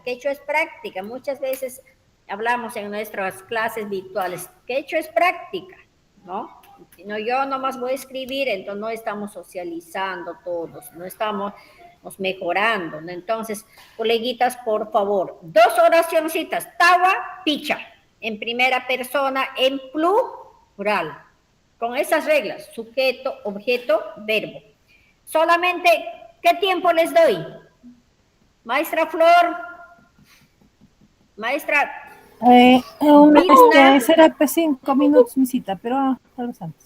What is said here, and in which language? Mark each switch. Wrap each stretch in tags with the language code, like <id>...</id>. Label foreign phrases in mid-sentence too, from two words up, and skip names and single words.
<es>Quechua es práctica. Muchas veces hablamos en nuestras clases virtuales, quechua es práctica, ¿no? Si no, yo nomás voy a escribir, entonces no estamos socializando todos, no estamos mejorando, ¿no? Entonces, coleguitas, por favor, 2 oracioncitas,</es> <qu>tawa, picha,</qu> <es>en primera persona, en plural, con esas reglas, sujeto, objeto, verbo. Solamente, ¿qué tiempo les doy? Maestra Flor, maestra Será pues 5 minutos, mi cita, pero tal vez antes.</es>